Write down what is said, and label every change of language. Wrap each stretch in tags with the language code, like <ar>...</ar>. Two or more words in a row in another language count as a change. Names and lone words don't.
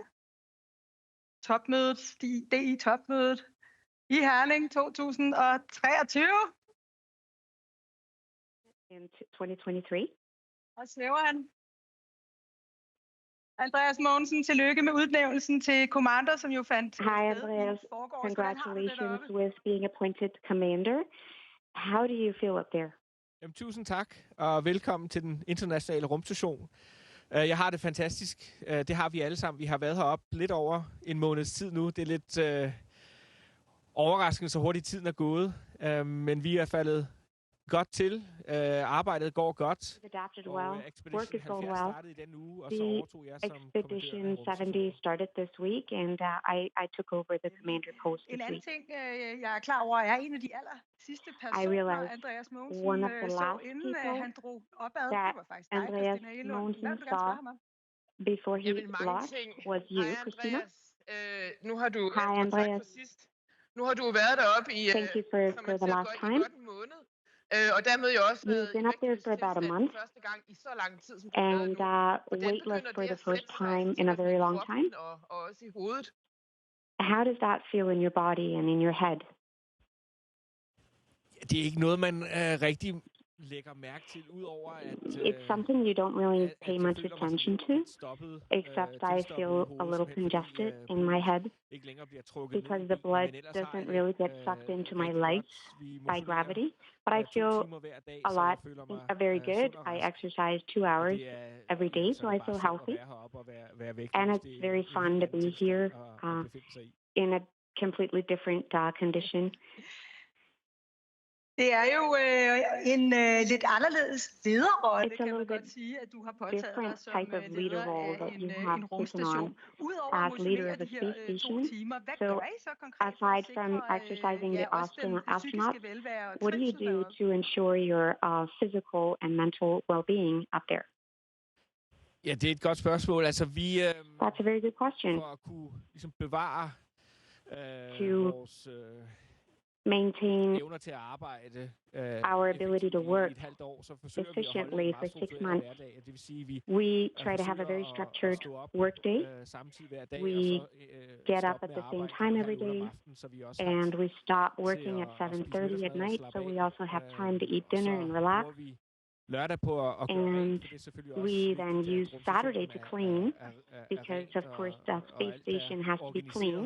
<da>Topmødet, DI-topmødet i Herning 2023.</da> <en>In 2023.</en> <da>Og svæver han. Andreas Mogensen, tillykke med udnævnelsen til commander, som jo fandt sted.</da> <en>Hi, Andreas. Congratulations with being appointed commander. How do you feel up there?</en> <da>Jamen, tusind tak, og velkommen til den internationale rumstation. Jeg har det fantastisk. Det har vi alle sammen. Vi har været heroppe lidt over en måneds tid nu. Det er lidt overraskende, så hurtigt tiden er gået. Men vi er faldet godt til. Arbejdet går godt.</da> <en>Work is going well. The Expedition 70 started this week, and I took over the commander post this</en> <da>En anden</da> <en>week.</en> <da>ting, jeg er klar over, er en af de aller sidste personer, Andreas Mogensen så, inden han drog opad. Det var faktisk dig, Christina Elo. Hvad vil du gerne spørge ham om?</da> <en>Before he lost was you, Christina.</en> <da>Nu har du</da> <en>Hi, Andreas.</en> <da>Nu har du været deroppe i</da> <en>Thank you for the last time.</en> <da>Og dermed jo også</da> <en>You've been up there for about a month,</en> <da>første gang i så lang tid, som</da> <en>and weightless for the first time in a very long time.</en> <da>Og også i hovedet.</da> <en>How does that feel in your body and in your head?</en> <da>Det er ikke noget, man rigtig lægger mærke til, udover at</da> <en>it's something you don't really pay much attention to, except I feel a little congested in my head because the blood doesn't really get sucked into my legs by gravity. But I feel very good. I exercise 2 hours every day, so I feel healthy. And it's very fun to be here in a completely different condition.</en> <da>Det er jo en lidt anderledes lederrolle, kan man godt sige, at du har påtaget dig som leder af en rumstation. Udover at motionere de her 2 timer, hvad gør I så konkret for at sikre den psykiske velvære og</da> <en>what do you do to ensure your physical and mental well-being up there?</en> <da>Ja, det er et godt spørgsmål. Altså, vi</da> <en>That's a very good question.</en> <da>For at kunne ligesom bevare vores</da> <en>maintain</en> <da>evner til at arbejde</da> <en>our ability to work</en> <da>et halvt år, så forsøger</da> <en>efficiently</en> <da>vi</da> <en>for 6 months.</en> <da>Det vil sige, vi</da> <en>we try to have a very structured work day. We get up at the same time every day, and we stop working at 7:30 at night, so we also have time to eat dinner and relax. And we then use Saturday to clean because, of course, the space station has to be clean.</en>